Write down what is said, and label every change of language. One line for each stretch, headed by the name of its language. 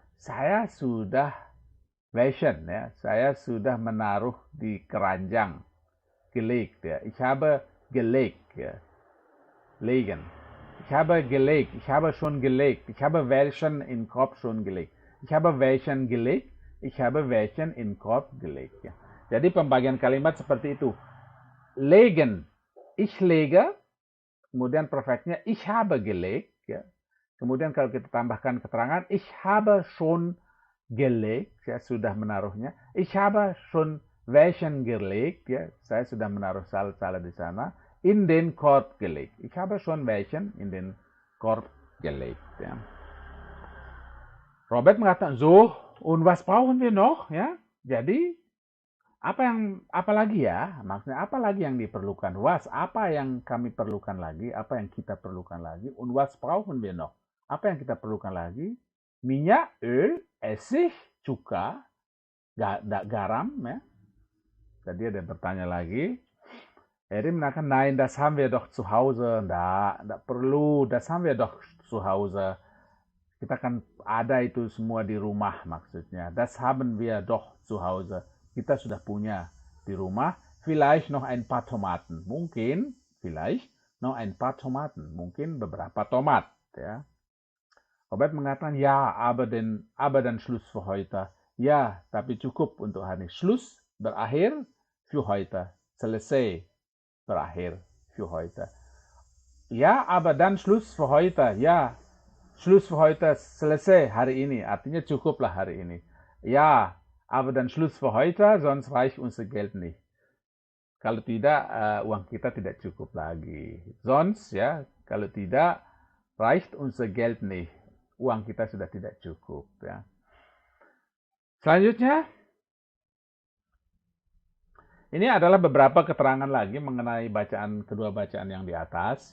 Indonesian: Saya sudah welchen ya, saya sudah menaruh di keranjang. Gelegt ya.
German: Ich habe gelegt ya. Legen. Ich habe gelegt, ich habe schon gelegt, ich habe welchen in Korb schon gelegt. Ich habe welchen gelegt, ich habe welchen in Korb gelegt ya.
Indonesian: Jadi pembagian kalimat seperti itu.
German: Legen, ich lege,
Indonesian: kemudian perfectnya
German: ich habe gelegt ya.
Indonesian: Kemudian kalau kita tambahkan keterangan
German: ich habe schon gelegt,
Indonesian: saya sudah menaruhnya.
German: Ich habe schon welchen gelegt
Indonesian: ya, saya sudah menaruh salad-salad di sana.
German: In den Korb gelegt. Ich habe schon welchen in den Korb gelegt ya.
Indonesian: Robert mengatakan
German: so, und was brauchen wir noch ya?
Indonesian: Jadi apa lagi ya? Maksudnya apa lagi yang diperlukan? Was, apa yang kami perlukan lagi? Apa yang kita perlukan lagi?
German: Und was brauchen wir noch?
Indonesian: Apa yang kita perlukan lagi? Minyak, Öl, Essig, cuka, garam ya. Tadi ada yang bertanya lagi.
German: Erich mengatakan, nein, das haben wir doch zu Hause.
Indonesian: Nggak perlu,
German: das haben wir doch zu Hause.
Indonesian: Kita kan ada itu semua di rumah maksudnya.
German: Das haben wir doch zu Hause.
Indonesian: Kita sudah punya di rumah.
German: Vielleicht noch ein paar Tomaten. Mungkin, vielleicht noch ein paar Tomaten.
Indonesian: Mungkin beberapa tomat. Ya. Robert mengatakan,
German: ja, aber dann Schluss für heute.
Indonesian: Ya, tapi cukup untuk hari ini. Schluss, berakhir, für heute. Selesai, berakhir,
German: für heute. Ja, aber dann Schluss für heute.
Indonesian: Ya,
German: Schluss für heute,
Indonesian: selesai hari ini. Artinya cukuplah hari ini.
German: Ya, aber dann Schluss für heute, sonst reicht unser Geld nicht.
Indonesian: Kalau tidak, uang kita tidak cukup lagi.
German: Sonst,
Indonesian: ya, kalau tidak,
German: reicht unser Geld nicht.
Indonesian: Uang kita sudah tidak cukup. Ya. Selanjutnya, ini adalah beberapa keterangan lagi mengenai kedua bacaan yang di atas.